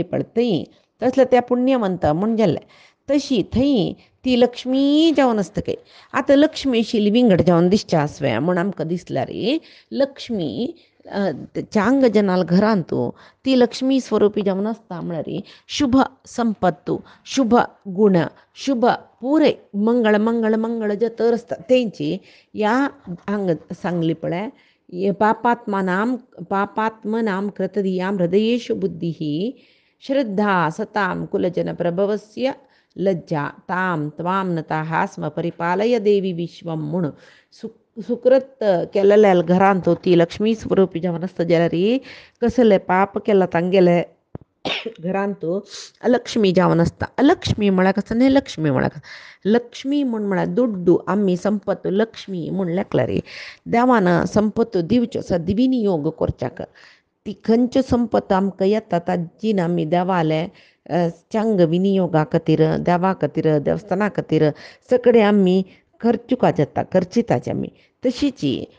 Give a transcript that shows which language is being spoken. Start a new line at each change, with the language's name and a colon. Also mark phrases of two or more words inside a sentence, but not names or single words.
Konkani: पळय थंय तसले त्या पुण्यवंत म्हूण जाले तशी थंय ती लक्ष्मी जावन आसतकी आतां लक्ष्मी आशिल्ली विंगड जावन दिसचें आसवें म्हूण आमकां दिसला रे लक्ष्मी चांग जनाल घरांत ती लक्ष्मी स्वरूपी जावन आसता म्हळ्यार शुभ संपत्तू शुभ गुण शुभ पुरे मंगळ मंगळ मंगळ जे तर आसता तेंची ह्या हांगा सांगली पळय
Sanskrit: पापात्मनां कृतधियां हृदयेषु बुद्धिः श्रद्धा सतां कुलजनप्रभवस्य लज्जा तां त्वां नताः स्म परिपालय देवी विश्वम
Konkani: म्हूण सुकृत केलेल्या घरांत ती लक्ष्मी स्वरूपी जावन आसता जाल्यार कसले पाप केला तांगेले घरांत अलक्ष्मी जावन आसता अलक्ष्मी म्हळ्यार कसं न्ही लक्ष्मी म्हळ्यार लक्ष्मी म्हळ्यार दुड्डू आमी संपत लक्ष्मी म्हूण लेखला रे देवान संपत दिवच्यो सद्विनियोग करच्याक ती खंयच्यो संपत आमकां येता ताजीन आमी देवाले चांग विनियोगा खातीर देवा खातीर देवस्थाना खातीर सगळे आमी खर्चुका जाता खर्चिताचे आमी तशीची